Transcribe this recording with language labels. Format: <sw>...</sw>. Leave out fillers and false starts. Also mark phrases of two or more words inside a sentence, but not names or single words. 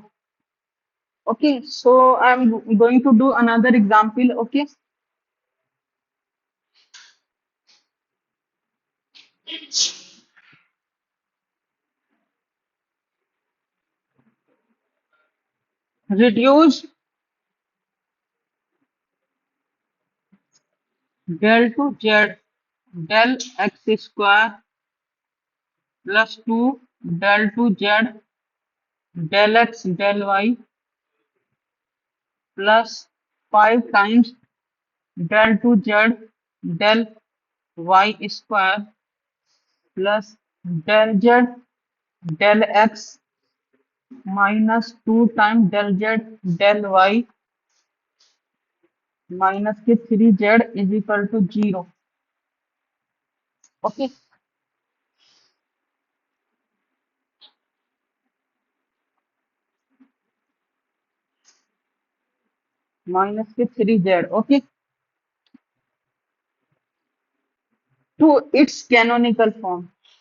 <en>Okay, so I'm going to do another example. Okay, reduce del to z del x square plus 2 del to z del x del y plus 5 times del to z del y square plus del z del x minus 2 times del z del y minus के 3z is equal to 0. Okay, minus के 3z. Okay, to its canonical form.</en>